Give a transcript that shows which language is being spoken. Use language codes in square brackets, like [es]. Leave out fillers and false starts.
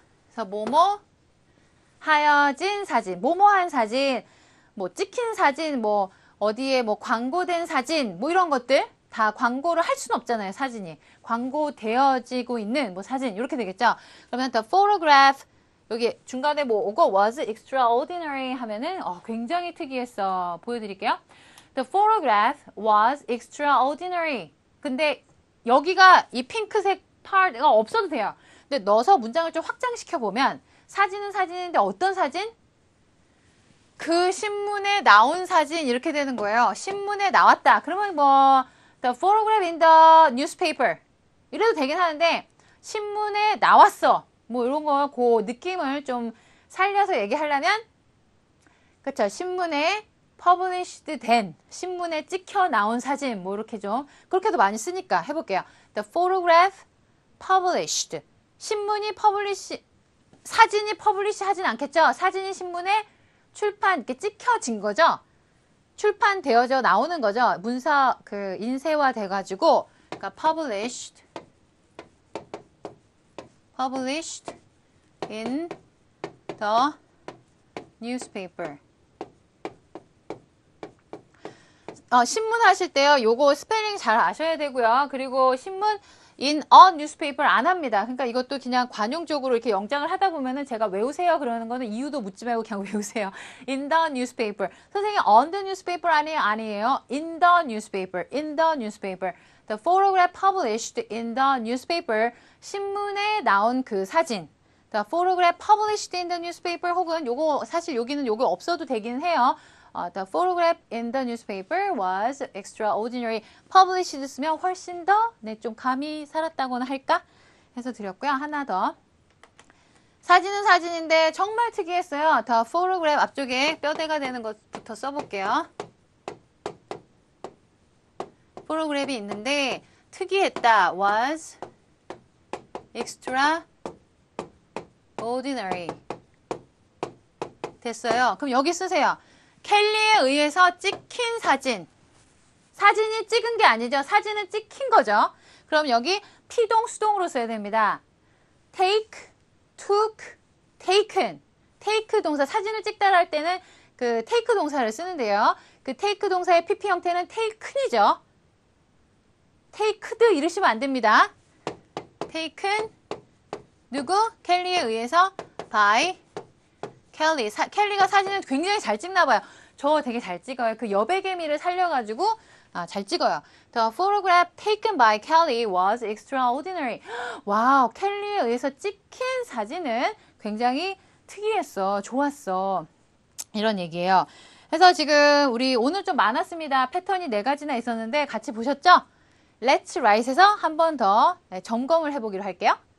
[ko] 그래서 뭐뭐 하여진 사진, 뭐뭐한 사진, 뭐 찍힌 사진, 뭐 어디에 뭐 광고된 사진, 뭐 이런 것들 다 광고를 할 수는 없잖아요. 사진이 광고되어지고 있는 뭐 사진 이렇게 되겠죠. 그러면 [en] the photograph [ko] 여기 중간에 뭐 오고 [en] was extraordinary [ko] 하면은 굉장히 특이했어. 보여드릴게요. [en] The photograph was extraordinary. [ko] 근데 여기가 이 핑크색 part가 없어도 돼요. 근데 넣어서 문장을 좀 확장시켜 보면 사진은 사진인데 어떤 사진? 그 신문에 나온 사진 이렇게 되는 거예요. 신문에 나왔다. 그러면 뭐 [en] the photograph in the newspaper [ko] 이래도 되긴 하는데 신문에 나왔어. 뭐 이런 거 그 느낌을 좀 살려서 얘기하려면 그렇죠. 신문에 published 된 신문에 찍혀 나온 사진 뭐 이렇게 좀 그렇게도 많이 쓰니까 해볼게요. [en] The photograph published [ko] 신문이 publish 사진이 publish 하진 않겠죠. 사진이 신문에 출판 이렇게 찍혀진 거죠. 출판되어져 나오는 거죠. 문서 그 인쇄화 돼가지고 그러니까 [en] published in the newspaper. [ko] 신문 하실 때요. 요거 스펠링 잘 아셔야 되고요. 그리고 신문 [en] in a newspaper [ko] 안 합니다. 그러니까 이것도 그냥 관용적으로 이렇게 영작을 하다 보면은 제가 외우세요 그러는 거는 이유도 묻지 말고 그냥 외우세요. [en] in the newspaper. [ko] 선생님 [en] on the newspaper [ko] 아니에요? 아니에요. [en] in the newspaper. in the newspaper. The photograph published in the newspaper. [ko] 신문에 나온 그 사진. [en] The photograph published in the newspaper [ko] 혹은 요거 사실 여기는 요거 없어도 되긴 해요. [en] The photograph in the newspaper was extraordinary. [ko] published 쓰면 훨씬 더 좀 감이 살았다고나 할까? 해서 드렸고요. 하나 더. 사진은 사진인데 정말 특이했어요. [en] The photograph [ko] 앞쪽에 뼈대가 되는 것부터 써볼게요. photograph이 있는데 특이했다. [en] was extraordinary. [ko] 됐어요. 그럼 여기 쓰세요. 켈리에 의해서 찍힌 사진. 사진이 찍은 게 아니죠. 사진은 찍힌 거죠. 그럼 여기 피동, 수동으로 써야 됩니다. [en] take, took, taken. [ko] take 동사, 사진을 찍다라 할 때는 그 take 동사를 쓰는데요. 그 take 동사의 PP 형태는 taken이죠. taked 이러시면 안 됩니다. taken, 누구? 켈리에 의해서 by 켈리. 켈리가 사진을 굉장히 잘 찍나 봐요. 저 되게 잘 찍어요. 그 여백의미를 살려가지고 잘 찍어요. [en] The photograph taken by Kelly was extraordinary. [ko] 와우, 켈리에 의해서 찍힌 사진은 굉장히 특이했어. 좋았어. 이런 얘기예요. 그래서 지금 우리 오늘 좀 많았습니다. 패턴이 4가지나 있었는데 같이 보셨죠? Let's Write에서 한 번 더 점검을 해보기로 할게요.